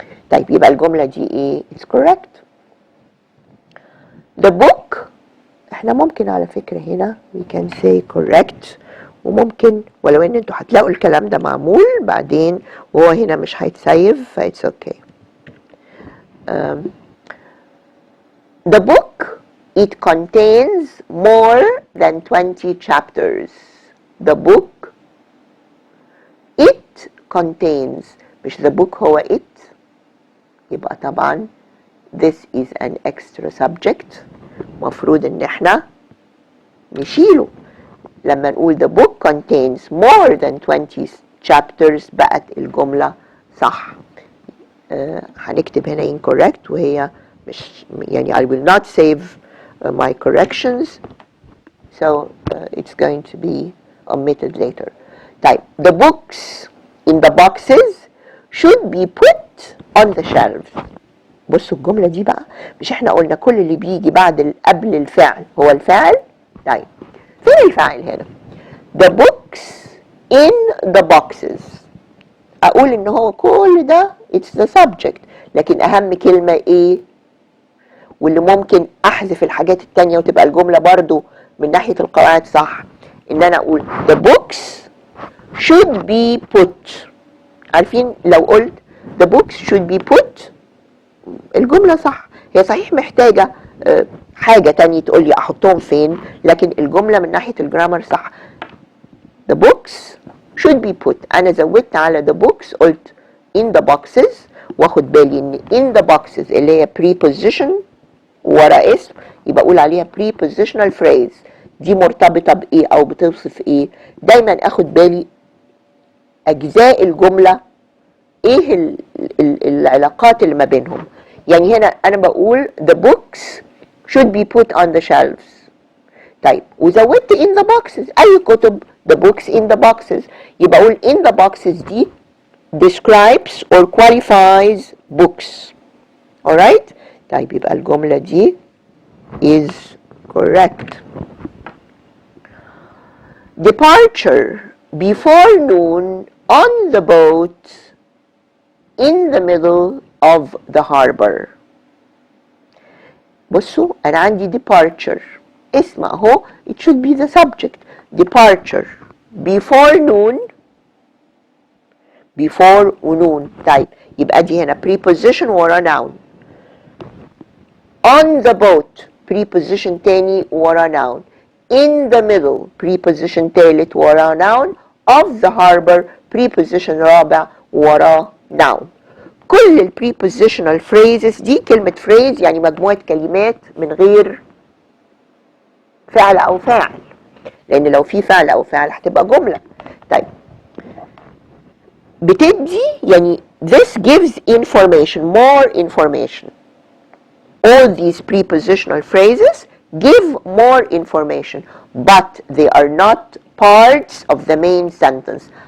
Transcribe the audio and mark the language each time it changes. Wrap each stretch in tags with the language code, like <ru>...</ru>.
<ar>طيب يبقى الجملة دي إيه؟</ar> <en>It's correct. The book</en> <ar>إحنا ممكن على فكرة هنا</ar> <en>we can say correct،</en> <ar>وممكن ولو ان انتوا هتلاقوا الكلام ده معمول بعدين وهو هنا مش هيتسيف ف</ar> <en>it's okay. The book it contains more than 20 chapters. The book it contains</en> <ar>مش</ar> <en>the book</en> <ar>هو</ar> <en>it،</en> <ar>يبقى طبعا</ar> <en>this is an extra subject</en> <ar>مفروض ان احنا نشيله. لما نقول</ar> <en>the book contains more than 20 chapters</en> <ar>بقت الجملة صح. هنكتب هنا</ar> <en>incorrect</en> <ar>وهي مش يعني</ar> <en>I will not save my corrections so it's going to be omitted later.</en> <ar>طيب</ar> <en>the books in the boxes should be put on the shelves.</en> <ar>بصوا الجملة دي بقى، مش احنا قلنا كل اللي بيجي قبل الفعل هو الفاعل؟ طيب فين الفاعل هنا؟</ar> <en>The books in the boxes.</en> <ar>أقول إن هو كل ده</ar> <en>it's the subject.</en> <ar>لكن أهم كلمة إيه؟ واللي ممكن أحذف الحاجات التانية وتبقى الجملة برضو من ناحية القواعد صح، إن أنا أقول</ar> <en>the books should be put.</en> <ar>عارفين لو قلت</ar> <en>the books should be put</en> <ar>الجملة صح. هي صحيح محتاجة حاجة تانية تقول لي أحطهم فين، لكن الجملة من ناحية الجرامر صح.</ar> <en>the books should be put.</en> <ar>أنا زودت على</ar> <en>the books</en> <ar>قلت</ar> <en>in the boxes،</en> <ar>واخد بالي إن</ar> <en>in the boxes</en> <ar>اللي هي</ar> <en>preposition</en> <ar>ورا اسم يبقى أقول عليها</ar> <en>prepositional phrase.</en> <ar>دي مرتبطة بإيه أو بتوصف إيه؟ دايما أخد بالي أجزاء الجملة إيه العلاقات اللي ما بينهم. يعني هنا أنا بقول</ar> <en>the books should be put on the shelves.</en> <ar>طيب وزودت in the boxes، أي كتب</ar> <en>the books in the boxes،</en> <ar>يبقى أقول</ar> <en>in the boxes</en> <ar>دي</ar> <en>describes or qualifies books. alright.</en> <ar>طيب يبقى الجملة دي</ar> <en>is correct. Departure before noon on the boat in the middle of the harbor.</en> <ar>بصوا أنا عندي</ar> <en>departure</en> <ar>اسم أهو،</ar> <en>it should be the subject. departure before noon، before</en> <ar>ونون. طيب يبقى دي هنا preposition ورا noun.</ar> <en>on the boat preposition</en> <ar>تاني ورا</ar> <en>noun. in the middle preposition</en> <ar>تالت ورا</ar> <en>noun. of the harbor preposition</en> <ar>رابع ورا</ar> <en>noun.</en> <ar>كل ال prepositional phrases دي كلمة phrase يعني مجموعة كلمات من غير فعل أو فاعل، لأن لو في فعل أو فاعل هتبقى جملة. طيب بتدي يعني</ar> <en>this gives information, more information. all these prepositional phrases give more information, but they are not parts of the main sentence.</en>